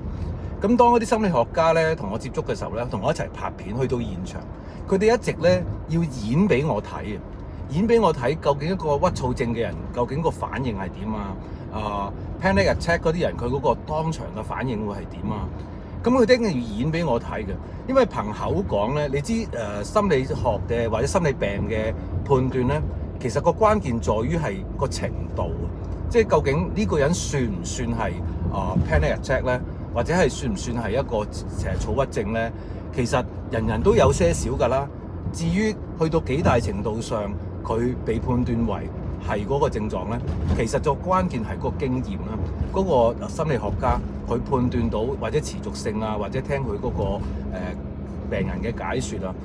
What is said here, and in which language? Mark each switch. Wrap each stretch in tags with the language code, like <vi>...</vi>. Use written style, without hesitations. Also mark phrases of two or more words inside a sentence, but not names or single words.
<yue>咁當嗰啲心理學家咧同我接觸嘅時候咧，同我一齊拍片去到現場，佢哋一直咧要演俾我睇，演俾我睇究竟一個鬱躁症嘅人究竟個反應係點啊 ？</yue> <en>Panic attack</en> <yue>嗰啲人佢嗰個當場嘅反應會係點啊？咁佢一定要演俾我睇嘅，因為憑口講咧，你知心理學嘅或者心理病嘅判斷咧，其實個關鍵在於係個程度，即係究竟呢個人算唔算係</yue> <en>panic attack</en> <yue>咧，或者係算唔算係一個躁鬱症咧？其實人人都有些少㗎啦。至於去到幾大程度上，佢被判斷為係嗰個症狀咧，其實就關鍵係個經驗啦。嗰個心理學家佢判斷到或者持續性啊，或者聽佢嗰個病人嘅解說啊。</yue>